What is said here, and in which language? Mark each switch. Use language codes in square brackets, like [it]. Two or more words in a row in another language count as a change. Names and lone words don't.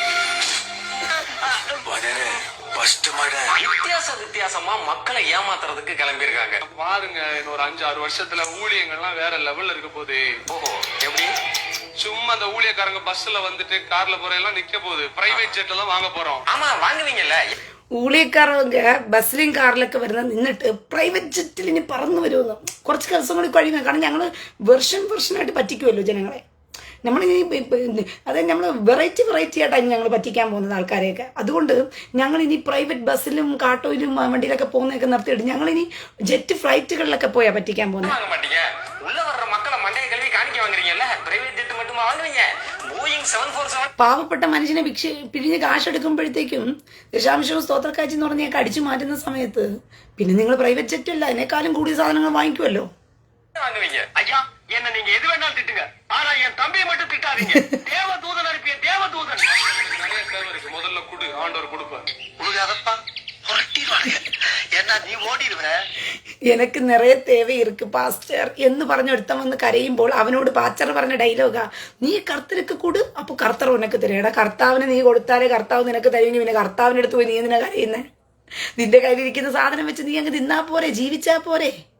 [ta] வித்தியாசமா மக்களை ஏமாத்துறதுக்கு கிளம்பி இருக்காங்க. பாருங்க, இன்னொரு 5-6 வருஷத்துல ஊழியங்கள்லாம் வேற லெவல்ல இருக்க போகுது. ஓஹோ, எப்படி? சும்மா அந்த ஊழியக்காரங்க பஸ்ல வந்துட்டு கார்ல போற எல்லாம் நிக்க போகுது. [en] private jet [ta] எல்லாம் வாங்க போறோம். ஆமா, வாங்குவீங்கல்ல. [ml] ഊളിയക്കാരൊക്കെ ബസ്സിലും കാറിലൊക്കെ വരുന്ന നിന്നിട്ട് പ്രൈവറ്റ് ജെറ്റിൽ ഇനി പറന്നു വരുമെന്ന് കുറച്ച് ദിവസം കൂടി കഴിയുമ്പോൾ. കാരണം ഞങ്ങൾ വെർഷനായിട്ട് പറ്റിക്കുമല്ലോ ജനങ്ങളെ. നമ്മളിനി അതായത് നമ്മൾ വെറൈറ്റി ആയിട്ടാണ് ഞങ്ങൾ പറ്റിക്കാൻ പോകുന്നത് ആൾക്കാരെയൊക്കെ. അതുകൊണ്ട് ഞങ്ങളിനി പ്രൈവറ്റ് ബസ്സിലും കാട്ടോയിലും വണ്ടിയിലൊക്കെ പോകുന്നതൊക്കെ നിർത്തിയിട്ട് ഞങ്ങളിനി ജെറ്റ് ഫ്ലൈറ്റുകളിലൊക്കെ പോയാൽ പറ്റിക്കാൻ പോകുന്നത്. പാവപ്പെട്ട മനുഷ്യനെ പിരിഞ്ഞ് കാശെടുക്കുമ്പോഴത്തേക്കും ദശാംശവും സ്തോത്രക്കാഴ്ച എന്ന് പറഞ്ഞൊക്കെ അടിച്ചു മാറ്റുന്ന സമയത്ത് പിന്നെ നിങ്ങൾ [en] private jet [ml] അല്ല അതിനേക്കാളും കൂടിയ സാധനങ്ങൾ വാങ്ങിക്കുമല്ലോ. [ta] என்ன நீங்க எது வேணாலும் திட்டுங்க, ஆனா என் தம்பியை மட்டும் திட்டாதீங்க. தேவதூதன் அனுப்பிய தேவதூதன். முதல்ல குடு, ஆண்டவர் கொடுப்பார். உழுகாதப்பா, புரட்டிடுவாங்க. ஏன்னா நீ ஓடிடுவ. [ml] എനിക്ക് നിറയെ [ta] தேவை இருக்கு [ml] പാസ്റ്റർ എന്ന് പറഞ്ഞൊരുത്തം വന്ന് കരയുമ്പോൾ അവനോട് പാസ്റ്റർ പറഞ്ഞ ഡയലോഗാ, നീ [ta] கர்த்தர்க்கு கொடு அப்போ கர்த்தர் உனக்கு தரேடா. [ml] കർത്താവിന് നീ കൊടുത്താലേ കർത്താവ് നിനക്ക് തരുമെങ്കിൽ പിന്നെ കർത്താവിൻ്റെ അടുത്ത് പോയി നീ എന്തിനാ കരയുന്നേ? നിന്റെ കയ്യിലിരിക്കുന്ന സാധനം വെച്ച് നീ അങ്ങ് തിന്നാ പോരെ, ജീവിച്ചാ പോരെ?